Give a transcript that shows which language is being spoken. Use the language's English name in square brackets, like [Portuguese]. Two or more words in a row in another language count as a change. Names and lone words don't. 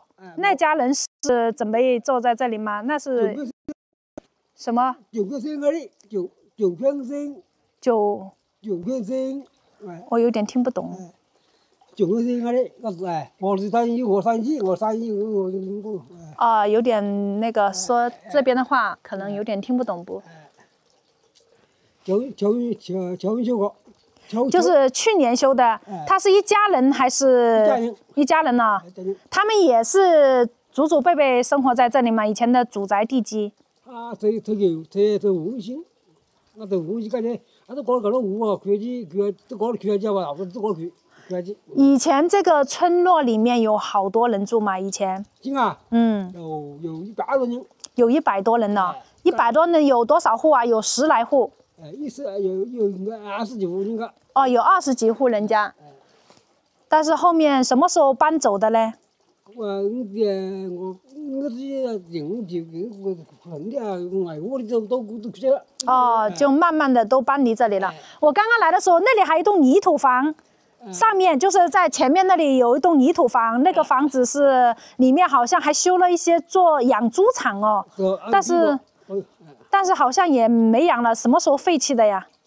[Chinese] 那家人是準備坐在這裡嗎？那是什麼？9我有點聽不懂。哦，有點那個說這邊的話，可能有點聽不懂不？就是去年修的，他是一家人還是？一家人呢？他們也是祖祖輩輩生活在這裡嗎？以前的祖宅地基。以前這個村落裡面有好多人住嗎？以前？有100多人。有100多人呢？100多人有多少戶啊？有10來戶。有20幾戶應該。哦，有20幾戶人家。但是後面什麼時候搬走的嘞？哦，就慢慢的都搬離這裡了。我剛剛來的時候，那裡還有一棟泥土房，上面就是在前面那裡有一棟泥土房，那個房子是裡面好像還修了一些做養豬場哦，但是好像也沒養了，什麼時候廢棄的呀？